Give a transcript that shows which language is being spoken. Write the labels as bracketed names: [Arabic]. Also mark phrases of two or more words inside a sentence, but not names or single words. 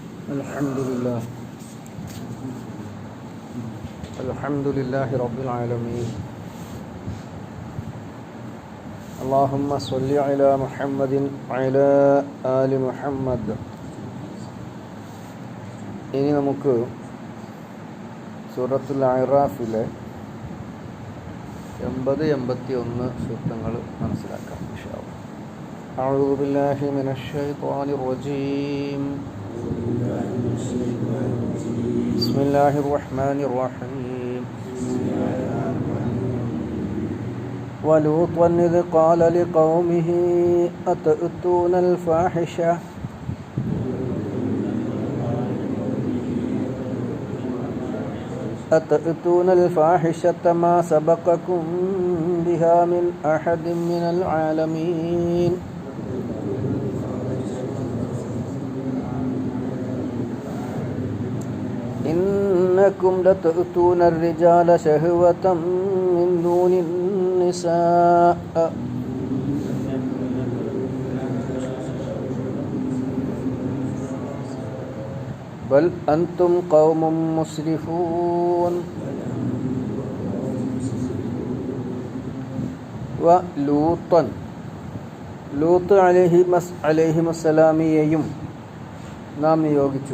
[Arabic] الحمد لله رب العالمين. اللهم صل على محمد وعلى آل محمد. [Malayalam] ഇനി നമുക്ക് സൂറത്തുൽ അഅറാഫിലെ 80-81 സൂക്തങ്ങൾ മനസ്സിലാക്കാം [Arabic] إن شاء الله. أعوذ بالله من الشيطان الرجيم. بسم الله الرحمن الرحيم. ولوطا إذ قال لقومه أتأتون الفاحشة أتأتون الفاحشة ما سبقكم بها من أحد من العالمين إنكم لتأتون الرجال شهوة من دون النساء بل أنتم قوم مسرفون. ولوطا, [Malayalam] ലൂത്ത് അലൈഹിസ്സലാമിയെയും നാം നിയോഗിച്ചു.